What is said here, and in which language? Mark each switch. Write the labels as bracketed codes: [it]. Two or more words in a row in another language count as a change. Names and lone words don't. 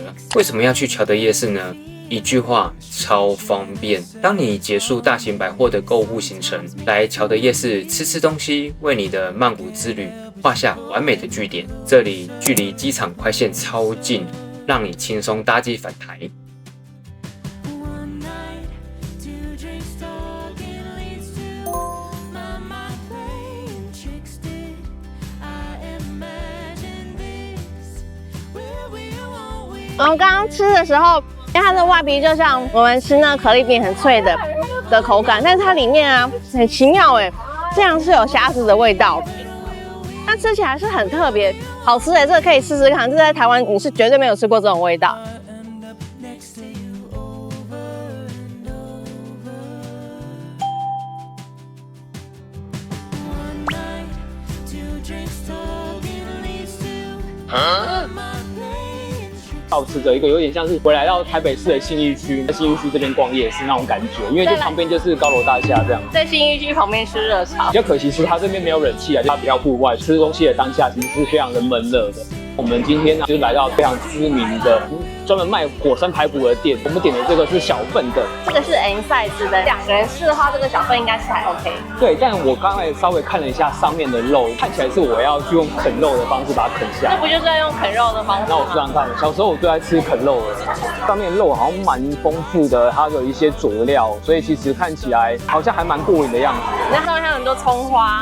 [zh] 為什麼要去喬德夜市呢？一句話，超方便。當你結束大型百貨的購物行程，來喬德夜市吃東西，為你的曼谷之旅畫下完美的句點。這裡距離機場快線超近，讓你輕鬆搭機返台。我们刚刚吃的时候，因为它的外皮就像我們吃那個可麗餅很脆的口感，但是它裡面啊很奇妙哎，這樣是有蝦子的味道，它吃起來是很特別，好吃哎，這個可以試試看，這在台灣你是絕對沒有吃過這種味道。保持着一個有點像是回來到台北市的信義區，在信義區這邊逛夜市那種感覺，因為就旁邊就是高樓大廈這樣。在信義區旁邊吃熱炒，比較可惜是它這邊沒有冷氣啊，它比較戶外，吃東西的當下其實是非常的悶熱的。我們今天呢，就是來到非常知名的專門賣火山排骨的店，我們點的這個是小份的，這個是 [en] M size [zh] 的，兩個人吃的話，這個小份應該是還 OK。對，但我剛才稍微看了一下上面的肉，看起來是我要去用啃肉的方式把它啃下來。那不就是要用啃肉的方式嗎？那我這樣看，小時候我最愛吃啃肉了，上面肉好像蠻豐富的，它有一些佐料，所以其實看起來好像還蠻過癮的樣子。那上面還有很多蔥花，